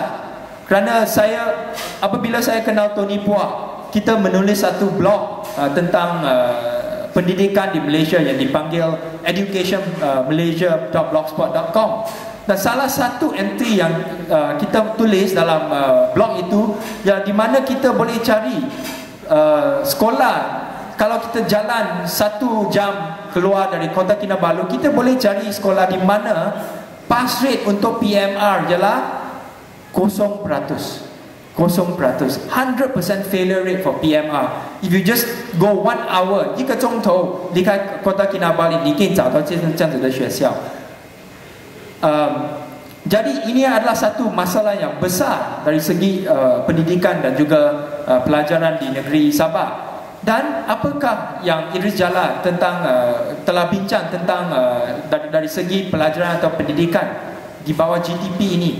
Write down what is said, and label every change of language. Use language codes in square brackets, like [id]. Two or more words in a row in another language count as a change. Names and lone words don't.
[ms] Kerana apabila saya kenal Tony Puak, kita menulis satu blog tentang pendidikan di Malaysia yang dipanggil educationmalaysia.blogspot.com, dan salah satu entry yang kita tulis dalam blog itu, yang di mana kita boleh cari sekolah. Kalau kita jalan 1 jam keluar dari Kota Kinabalu, kita boleh cari sekolah di mana [en] pass rate [ms] untuk PMR ialah 0%. [en] 100% failure rate for PMR. If you just go 1 hour, [zh] 1 个钟头离开 [en] Kota Kinabalu, [zh] 你可以找到这样子的学校。 [ms] Jadi ini adalah satu masalah yang besar dari segi pendidikan dan juga pelajaran di negeri Sabah. Dan apakah yang Idris Jala telah bincang tentang dari segi pelajaran atau pendidikan di bawah GTP ini?